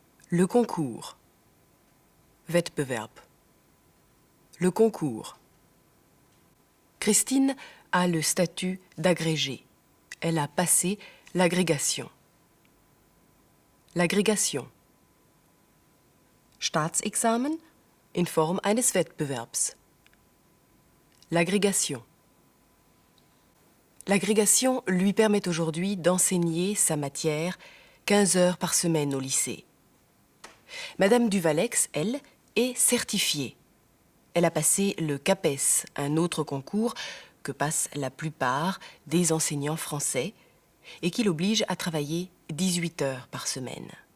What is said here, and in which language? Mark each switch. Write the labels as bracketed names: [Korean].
[French] Le concours, [German] Wettbewerb. [French] Le concours. Christine a le statut d'agrégée. Elle a passé l'agrégation. L'agrégation. [German] Staatsexamen in Form eines Wettbewerbs. [French] L'agrégation. L'agrégation lui permet aujourd'hui d'enseigner sa matière 15 heures par semaine au lycée. Madame Duvalex, elle, est certifiée. Elle a passé le CAPES, un autre concours que passent la plupart des enseignants français et qui l'oblige à travailler 18 heures par semaine.